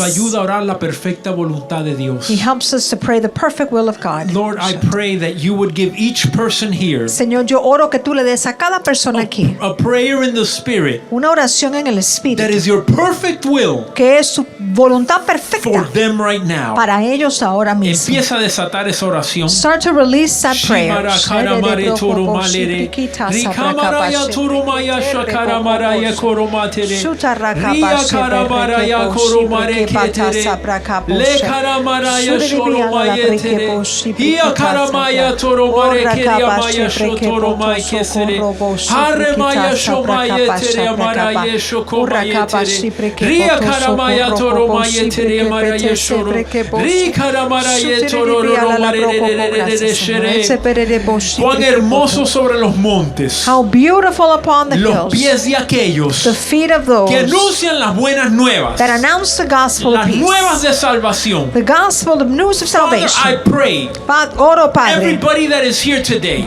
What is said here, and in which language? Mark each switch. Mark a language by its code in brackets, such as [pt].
[es] ayuda a orar la perfecta voluntad de Dios. [en] He helps us to pray the perfect will of God. Lord, I pray that you would give each person here [es] Señor, yo oro que tú le des a cada persona aquí [en] a prayer in the Spirit [es] una oración en el [en] that [es] Espíritu, [en] is your perfect will [es] que es su voluntad [en] for [es] perfecta [en] them right now. [es] para ellos ahora mismo. Empieza a desatar esa oración. [en] Start to release that prayer. Shimara karamare toro malere. Rikamaraya toro maya shakara maraya koro matere. Ria karamaraya koro mare ketere. Le karamaraya shoro mayetere. Ia karamaya toro mare keria maya shotoro mai kesere. Hare maya shomayetere amaraya shoko mayetere. Ria karamaya toro mayetere amaraya shoro. Ri karamaraya toro ro marere shere. [es] Cuán hermoso sobre los montes. [en] How beautiful upon the [es] Los [en] hills [es] pies de aquellos [en] the feet of those [es] que anuncian las buenas nuevas, [en] that announce the gospel of [es] las [en] peace, [es] nuevas de salvación. [en] the gospel, the news of Father, I salvation. pray [es] Oro, Padre, [en] everybody that is here today,